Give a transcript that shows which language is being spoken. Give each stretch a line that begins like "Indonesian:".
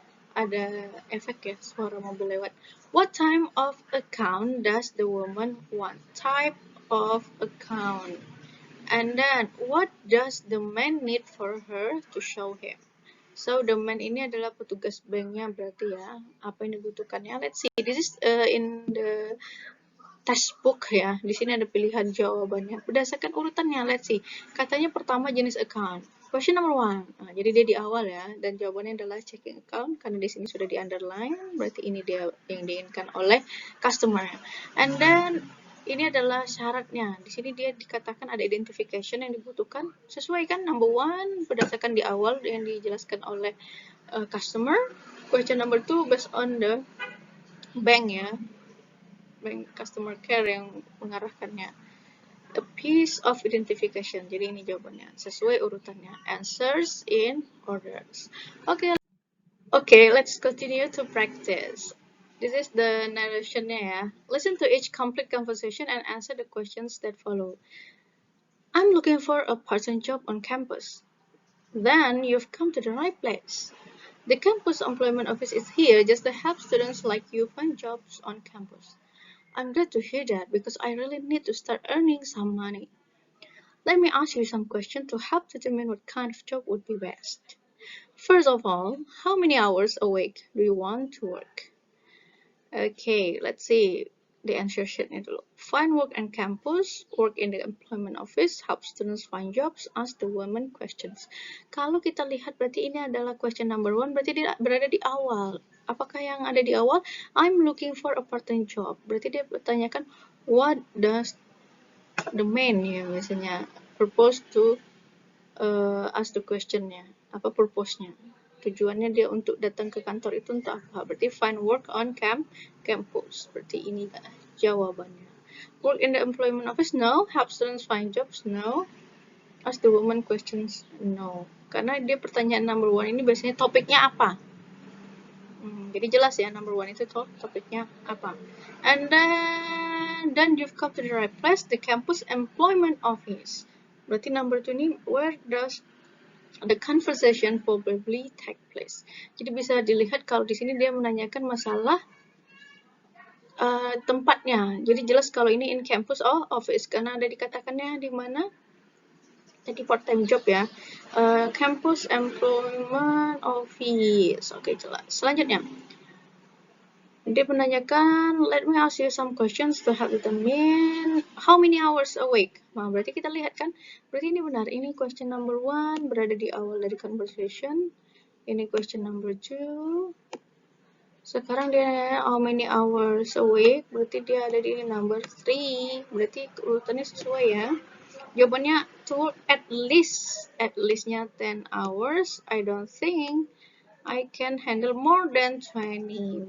Indonesian: Ada efek ya, suara mobil lewat.
English: What type of account does the woman want? Type of account. And then what does the man need for her to show him? So the man
Indonesian: ini adalah petugas banknya berarti ya. Apa yang dibutuhkannya?
English: Let's see. This is in the textbook ya.
Indonesian: Di sini ada pilihan jawabannya berdasarkan urutannya.
English: Let's see.
Indonesian: Katanya pertama jenis account.
English: Question number 1.
Indonesian: Nah, jadi dia di awal ya, dan jawabannya adalah checking account karena di sini sudah di underline. Berarti ini dia yang diinginkan oleh customer.
English: And then
Indonesian: ini adalah syaratnya. Di sini dia dikatakan ada identification yang dibutuhkan. Sesuai kan number 1 berdasarkan di awal yang dijelaskan oleh customer.
English: Question number 2 based on the bank ya.
Indonesian: Bank customer care yang mengarahkannya.
English: A piece of identification.
Indonesian: Jadi ini jawabannya sesuai urutannya.
English: Answers in orders. Okay, let's continue to practice. This is the narrationnya ya. Listen to each complete conversation and answer the questions that follow. I'm looking for a part-time job on campus. Then you've come to the right place. The campus employment office is here just to help students like you find jobs on campus. I'm glad to hear that because I really need to start earning some money. Let me ask you some questions to help determine what kind of job would be best. First of all, how many hours a week do you want to work? Okay, let's see the answer sheetnya dulu. Find work on campus, work in the employment office, help students find jobs, ask the women questions.
Indonesian: Kalau kita lihat berarti ini adalah question number 1, berarti dia berada di awal. Apakah yang ada di awal?
English: I'm looking for a part-time job.
Indonesian: Berarti dia bertanyakan
English: what does the man ya biasanya
Indonesian: purpose to ask the questionnya, apa purpose-nya, tujuannya dia untuk datang ke kantor itu untuk apa. Berarti find work on campus, berarti ini jawabannya.
English: Work in the employment office, no. Help students find jobs, no. Ask the woman questions, no.
Indonesian: Karena dia pertanyaan number one ini biasanya topiknya apa. Jadi jelas ya, number one itu topiknya apa.
English: And then you've come to the right place, the campus employment office.
Indonesian: Berarti number two ini,
English: where does the conversation probably take place.
Indonesian: Jadi bisa dilihat kalau di sini dia menanyakan masalah tempatnya. Jadi jelas kalau ini in campus or office, karena ada dikatakannya di mana. Jadi part time job ya.
English: Campus employment office. Oke, jelas.
Indonesian: Selanjutnya, dia menanyakan,
English: let me ask you some questions to help determine how many hours a week.
Indonesian: Nah, berarti kita lihat kan, berarti ini benar. Ini question number one berada di awal dari conversation. Ini question number two. Sekarang dia nanya
English: how many hours a week,
Indonesian: berarti dia ada di number three. Berarti urutannya sesuai ya. Jawabannya to at least-nya 10 hours.
English: I don't think I can handle more than 20.